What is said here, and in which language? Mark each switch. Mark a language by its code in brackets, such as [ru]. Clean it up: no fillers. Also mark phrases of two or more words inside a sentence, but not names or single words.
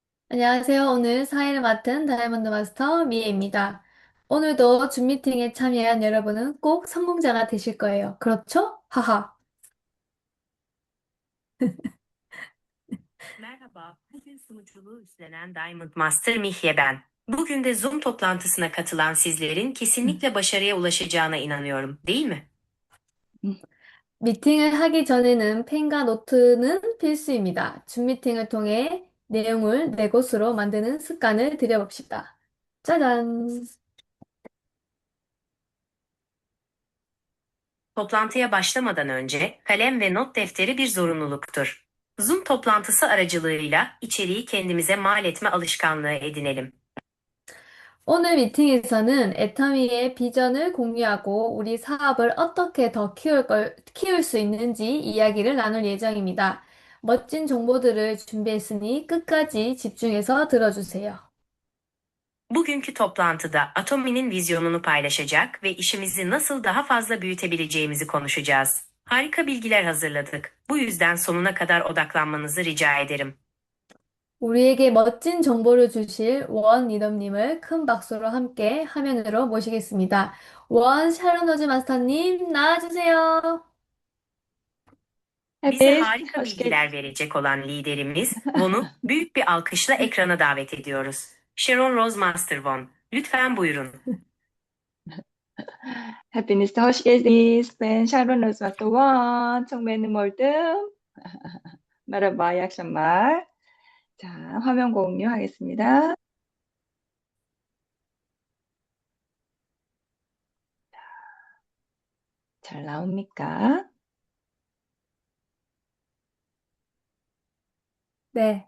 [ko] 안녕하세요. 오늘 사회를 맡은 다이아몬드 마스터 미애입니다. 오늘도 줌 미팅에 참여한 여러분은 꼭 성공자가 되실 거예요. 그렇죠? 하하. [tr] Merhaba, bugün sunuculuğu üstlenen Diamond Master Mihye ben. Bugün de Zoom toplantısına katılan sizlerin kesinlikle başarıya ulaşacağına inanıyorum, değil mi? [ko] 미팅을 하기 전에는 펜과 노트는 필수입니다. 줌 미팅을 통해 내용을 내 곳으로 만드는 습관을 들여봅시다. 짜잔! [tr] Toplantıya başlamadan önce kalem ve not defteri bir zorunluluktur. Zoom toplantısı aracılığıyla içeriği kendimize mal etme alışkanlığı edinelim. [ko] 오늘 미팅에서는 애터미의 비전을 공유하고 우리 사업을 어떻게 더 키울 수 있는지 이야기를 na눌 예정입니다. 멋진 정보들을 준비했으니 끝까지 집중해서 들어주세요. [tr] Bugünkü toplantıda Atomi'nin vizyonunu paylaşacak ve işimizi nasıl daha fazla büyütebileceğimizi konuşacağız. Harika bilgiler hazırladık. Bu yüzden sonuna kadar odaklanmanızı rica ederim. [ko] 우리에게 멋진 정보를 주실 원 리더님을 큰 박수로 함께 화면으로 모시겠습니다. 원 샤론로즈 마스터님 나와주세요. [tr] Bize Hepiniz harika hoş geldiniz. bilgiler verecek olan liderimiz Von'u büyük bir alkışla ekrana davet ediyoruz. Sharon Rose Master Von, lütfen buyurun. Hepiniz de hoş geldiniz. Ben Sharon Özvat도원 청매는 몰듬. Merhaba, iyi akşamlar. [ko] 자, 화면 공유하겠습니다. 잘 나옵니까? 네,